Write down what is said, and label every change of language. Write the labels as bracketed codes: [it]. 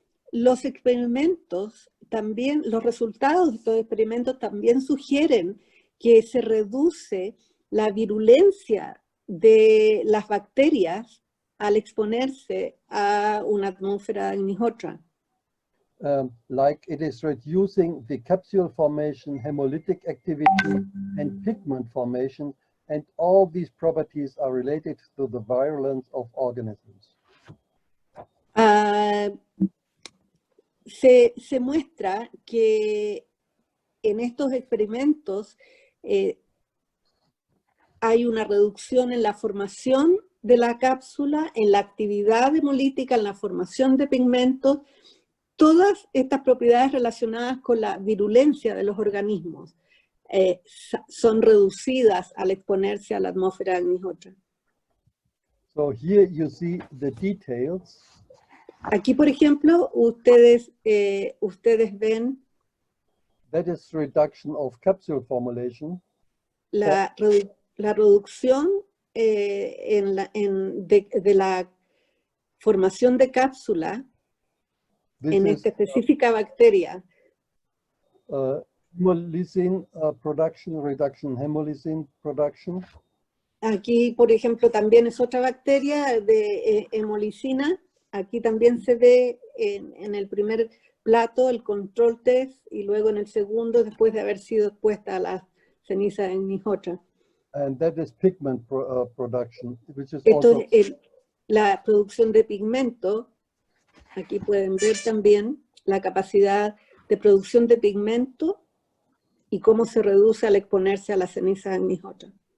[es] los experimentos también, los resultados de estos experimentos también sugieren que se reduce la virulencia de las bacterias al exponerse a una atmósfera de Agnihotra. [en] like it is reducing the capsule formation, hemolytic activity, and pigment formation, and all these properties are related to the virulence of organisms. [es] Se muestra que en estos experimentos hay una reducción en la formación de la cápsula, en la actividad hemolítica, en la formación de pigmentos, todas estas propiedades relacionadas con la virulencia de los organismos son reducidas al exponerse a la atmósfera de Agnihotra. [en] So here you see the details. [es] Aquí, por ejemplo, ustedes ven [en] That is reduction of capsule formulation. [es] la reducción de la formación de cápsula en esta específica bacteria. [en] Hemolysin production, reduction hemolysin production. [es] Aquí, por ejemplo, también es otra bacteria de hemolicina. Aquí también se ve en el primer plato el control test y luego en el segundo después de haber sido expuesta a la ceniza de Agnihotra. [en] And that is pigment production, which is [es] Esto [en] also [es] es la producción de pigmento. Aquí pueden ver también la capacidad de producción de pigmento y cómo se reduce al exponerse a la ceniza de Agnihotra.